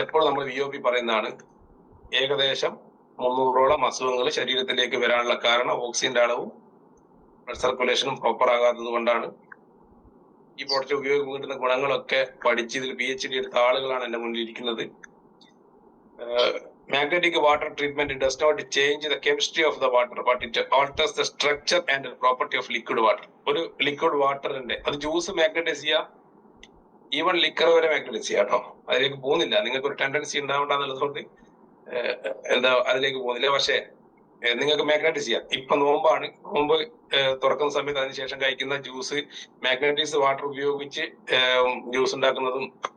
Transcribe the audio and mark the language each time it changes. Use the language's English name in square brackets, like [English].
[Malayalam] എപ്പോഴും നമ്മൾ VOP പറയുന്നതാണ്. ഏകദേശം 300ഓളം അസുഖങ്ങൾ ശരീരത്തിലേക്ക് വരാനുള്ള കാരണം ഓക്സിജന്റെ അളവും ബ്ലഡ് സർക്കുലേഷനും പ്രോപ്പർ ആകാത്തത് കൊണ്ടാണ്. ഈ പ്രൊഡക്റ്റ് ഉപയോഗം കിട്ടുന്ന ഗുണങ്ങളൊക്കെ പഠിച്ച് ഇതിൽ PhD എടുത്ത ആളുകളാണ് എന്റെ മുന്നിൽ ഇരിക്കുന്നത്. [English] Magnetic water treatment does not change the chemistry of the water, but it alters the structure and the property of liquid water. [Malayalam] ഒരു ലിക്വിഡ് വാട്ടറിന്റെ അത് ജ്യൂസ് മാഗ്നറ്റൈസ് ചെയ്യാം, ഈവൻ ലിക്കർ വരെ മാഗ്നറ്റൈസ് ചെയ്യാം കേട്ടോ. അതിലേക്ക് പോകുന്നില്ല. നിങ്ങൾക്ക് ഒരു ടെൻഡൻസി ഉണ്ടാവണ്ടെന്നുള്ളതുകൊണ്ട് എന്താ അതിലേക്ക് പോകുന്നില്ല. പക്ഷെ നിങ്ങൾക്ക് മാഗ്നറ്റൈസ് ചെയ്യാം. ഇപ്പൊ നോമ്പാണ്, നോമ്പ് തുറക്കുന്ന സമയത്ത് അതിനുശേഷം കഴിക്കുന്ന ജ്യൂസ് മാഗ്നറ്റൈസ് വാട്ടർ ഉപയോഗിച്ച് ജ്യൂസ് ഉണ്ടാക്കുന്നതും